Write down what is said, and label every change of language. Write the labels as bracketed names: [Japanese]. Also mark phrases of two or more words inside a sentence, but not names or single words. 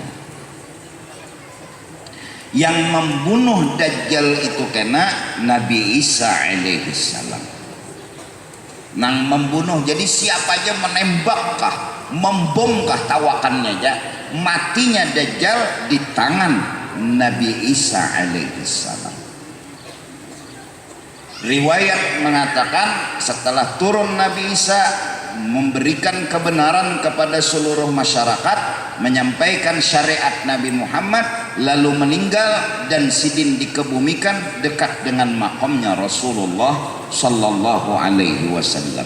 [Indonesian] yang membunuh dajjal itu kena Nabi Isa [Arabic] عليه السلام [Indonesian] nang membunuh jadi siapa aja menembakkah membomkah tawakannya aja matinya dajjal di tangan Nabi Isa [Arabic] عليه السلام. [Indonesian] Riwayat mengatakan setelah turun Nabi Isa memberikan kebenaran kepada seluruh masyarakat, menyampaikan syariat Nabi Muhammad, lalu meninggal dan sidin dikebumikan dekat dengan makamnya Rasulullah [Arabic] صلى الله عليه وسلم.